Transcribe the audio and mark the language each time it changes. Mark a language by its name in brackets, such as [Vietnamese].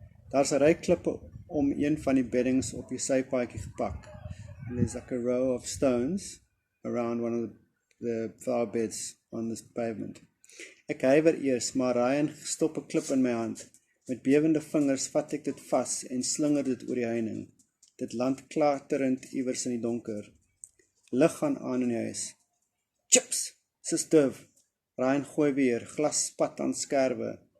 [Afrikaans] Daar's 'n ry klippe om een van die beddings op die sypaadjie gepak. [English] And there's like a row of stones around one of the flower beds on this pavement. [Afrikaans] Ek huiwer eers, maar Ryan stop 'n klip in my hand. Met bewende vingers vat ek dit vas en slinger dit oor die heining. Dit land klatterend iewers in die donker. Lig gaan aan in die huis. Chips, sis Div. Ryan gooi weer, glas spat aan skerwe.